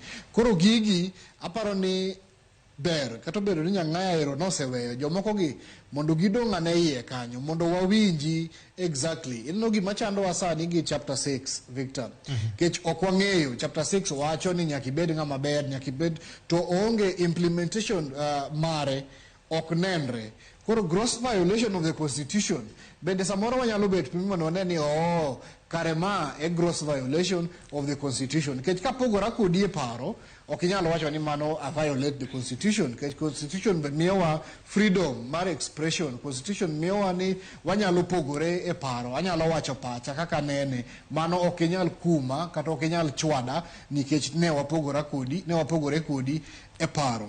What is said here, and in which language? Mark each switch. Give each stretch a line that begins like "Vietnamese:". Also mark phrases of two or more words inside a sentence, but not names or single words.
Luo (Kenya and Tanzania): Koro gigi aparo ni ber kata bedo ni nyang'aya ero noseweyo jomoko gi mondo gidong' ane iye kanyo mondo wawinji exactly. Ineno gima chando wa sani gi chapter 6 Victor. Kech ok wang'eyo chapter 6 wacho ni nyaka ibed ng'ama ber, nyaka ibed to onge implementation mare ok nenre. Koro
English: gross violation of the constitution
Luo (Kenya and Tanzania): bende samoro wanyalo bet pimi mondo wane ni kare ma e
English: gross violation of the constitution.
Luo (Kenya and Tanzania): Kech kapogora kodi e paro ok inyalo wacho ni mano
English: a violate the constitution.
Luo (Kenya and Tanzania): Kech constitution be miyowa freedom mar expression. Constitution miyowa ni wanyalo pogore e paro, anyalo wacho pacha kaka nene, mano ok inyal kuma kata ok inyal chwada nikech ne wapogore kodi e paro.